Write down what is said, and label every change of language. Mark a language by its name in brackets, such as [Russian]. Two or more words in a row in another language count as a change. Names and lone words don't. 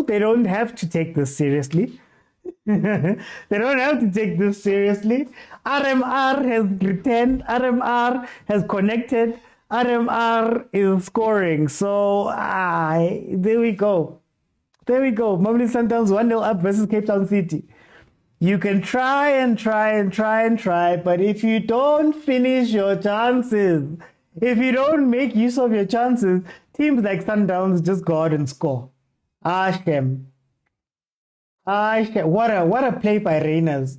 [English] They don't have to take this seriously. They don't have to take this seriously. RMR has returned. RMR has connected. RMR is scoring. So, there we go. There we go. Mamelodi Sundowns 1-0 up versus Cape Town City. You can try and try and try and try, but if you don't finish your chances, if you don't make use of your chances, teams like Sundowns just go out and score. Shame. What a play by Reyners.